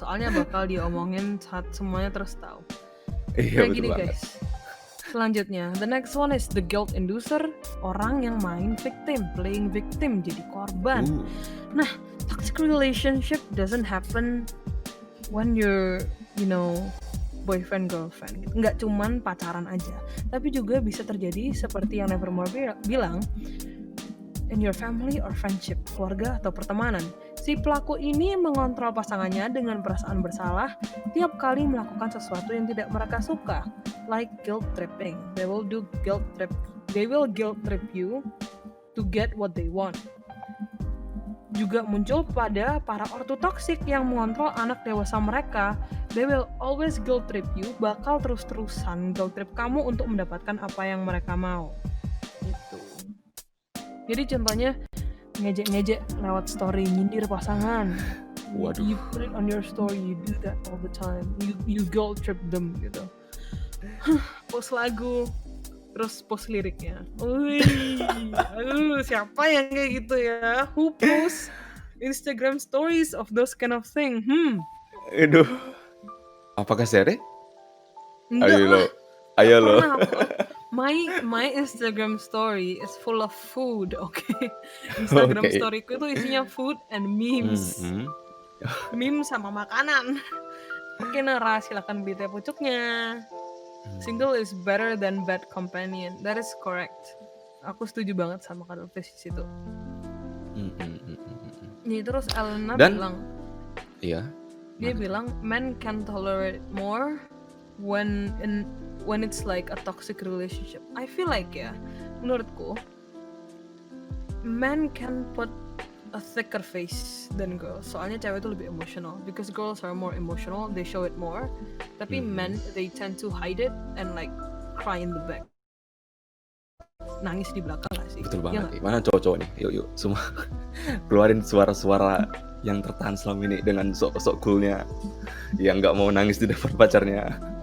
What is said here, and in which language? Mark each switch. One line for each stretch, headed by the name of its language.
Indonesian: Soalnya bakal diomongin saat semuanya terus tahu. Iya Nah betul gini banget. guys. Selanjutnya,
English: the next one is the guilt inducer.
Indonesian: Orang yang main
English: victim, playing victim,
Indonesian: jadi korban.
English: Nah, toxic relationship doesn't happen when you're, boyfriend girlfriend.
Indonesian: Nggak cuman pacaran aja, tapi juga bisa terjadi seperti yang Nevermore bilang,
English: in your family or friendship,
Indonesian: keluarga atau pertemanan. Si pelaku ini mengontrol pasangannya dengan perasaan bersalah tiap kali melakukan sesuatu yang tidak mereka suka,
English: like guilt tripping. They will guilt trip you to get what they want.
Indonesian: Juga muncul pada para ortu toksik yang mengontrol anak dewasa mereka.
English: They will always guilt trip you,
Indonesian: bakal terus-terusan guilt trip kamu untuk mendapatkan apa yang mereka mau. Gitu. Jadi contohnya ngejek-ngejek lewat story, nyindir pasangan. Waduh.
English: You put it on your story, you do that all the time. You guilt trip them gitu.
Indonesian: Post lagu, terus post liriknya. Wih, siapa yang kayak gitu ya?
English: Who post Instagram stories of those kind of thing?
Indonesian: Aduh. Apakah Sere? Enggak lah. Ayo lo.
English: My Instagram story is full of food, okay? Instagram Okay.
Indonesian: storyku itu isinya
English: food and memes.
Indonesian: Memes sama makanan. Oke Nara, silakan beli teh pucuknya.
English: Single is better than bad companion. That is correct.
Indonesian: Aku setuju banget sama kata tesis itu. Nih terus Elena bilang, iya. Dia bilang
English: men can tolerate more when it's like a toxic relationship. I feel like ya,
Indonesian: menurutku
English: men can put a thicker face than girls.
Indonesian: Soalnya cewek itu lebih emotional.
English: Because girls are more emotional, they show it more. Tapi men, they tend to hide it and like cry in the back.
Indonesian: Nangis di belakang gak sih? Betul Ya banget. nggak? Mana cowok-cowok nih? Yuk, semua keluarin suara-suara yang tertahan selama ini dengan sok-sok coolnya yang nggak mau nangis di depan pacarnya.